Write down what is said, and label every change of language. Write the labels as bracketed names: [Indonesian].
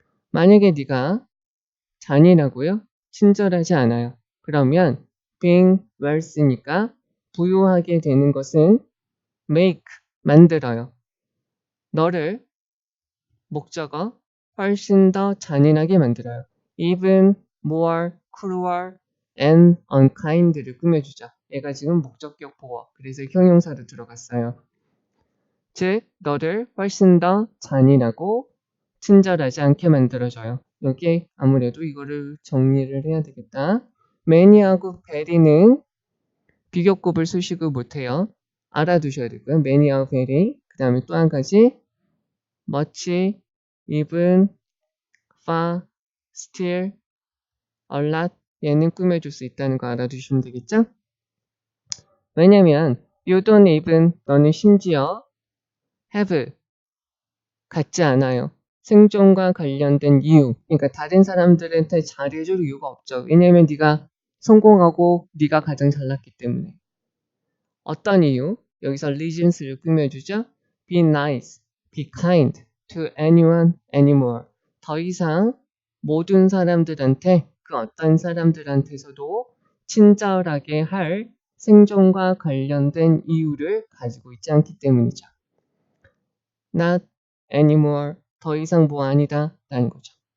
[Korean] 만약에 네가 잔인하고요. 친절하지 않아요. 그러면 [English] being wealthy [Korean] 니까 부유하게 되는 것은 make, 만들어요. 너를 목적어 훨씬 더 잔인하게 만들어요. [English] even more cruel and unkind [Korean] 를 꾸며주죠. 얘가 지금 목적격 보어, 그래서 형용사로 들어갔어요. 즉, 너를 훨씬 더 잔인하고 친절하지 않게 만들어줘요. 여기에 아무래도 이거를 정리를 해야 되겠다. 매니하고 베리는 비교급을 수식을 못해요. 알아두셔야 되고요. 매니하고 베리. 그 다음에 또 한 가지 [English] much, even, far, still, a lot [Korean] 얘는 꾸며줄 수 있다는 거 알아두시면 되겠죠? 왜냐면 [English] you don't even [Korean] 너는 심지어 have 같지 않아요. 생존과 관련된 이유 그러니까 다른 사람들한테 잘해줄 이유가 없죠. 왜냐면 네가 성공하고 네가 가장 잘났기 때문에. 어떤 이유? 여기서 reasons를 꾸며주죠. [English] Be nice, be kind to anyone, anymore. [Korean] 더 이상 모든 사람들한테 그 어떤 사람들한테서도 친절하게 할 생존과 관련된 이유를 가지고 있지 않기 때문이죠. [English] Not anymore. [Korean] 더 이상 뭐 아니다 라는 거죠.